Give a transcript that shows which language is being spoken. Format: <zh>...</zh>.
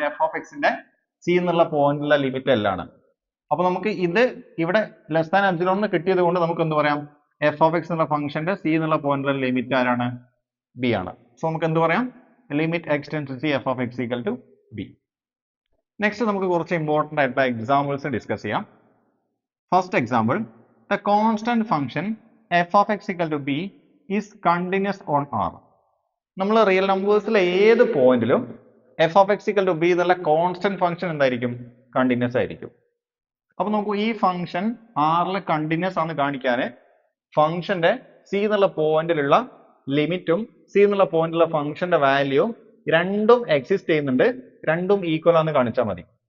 <ml>F of എക്സിന്റെ C എന്നുള്ള പോയിന്റിലുള്ള limit എല്ലാണ്. അപ്പൊ നമുക്ക് ഇത് ഇവിടെ ലെസ് ദാൻ എപ്സിലോൺ കിട്ടിയത് കൊണ്ട് നമുക്ക് എന്ത് പറയാം? എഫ് ഓഫ് എക്സ് എന്നുള്ള ഫംഗ്ഷന്റെ സി എന്നുള്ള പോയിന്റിലുള്ള ലിമിറ്റ് ആരാണ്? ബി ആണ്. സോ നമുക്ക് എന്ത് പറയാം?</ml> <en>Limit x tends to c f of x equal to b.</en> <ml>Next നമുക്ക് കുറച്ച് ഇമ്പോർട്ടന്റ് ആയിട്ടുള്ള എക്സാമ്പിൾസ് ഡിസ്കസ് ചെയ്യാം.</ml> <en>First example, the constant function f of x equal to b is continuous on R.</en> <ml>നമ്മൾ real നമ്പേഴ്സിലെ ഏത് പോയിന്റിലും f of x equal to b എന്നുള്ള constant function എന്തായിരിക്കും? Continuous ആയിരിക്കും. അപ്പൊ നോക്കൂ, ഈ ഫംഗ്ഷൻ ആറിലെ കണ്ടിന്യൂസ് ആണെന്ന് കാണിക്കാൻ ഫംഗ്ഷന്റെ സി എന്നുള്ള പോയിന്റിലുള്ള ലിമിറ്റും സി എന്നുള്ള പോയിന്റിലുള്ള ഫംഗ്ഷന്റെ വാല്യൂ രണ്ടും എക്സിസ്റ്റ് ചെയ്യുന്നുണ്ട്, രണ്ടും ഈക്വൽ ആണെന്ന് കാണിച്ചാൽ മതി.</ml>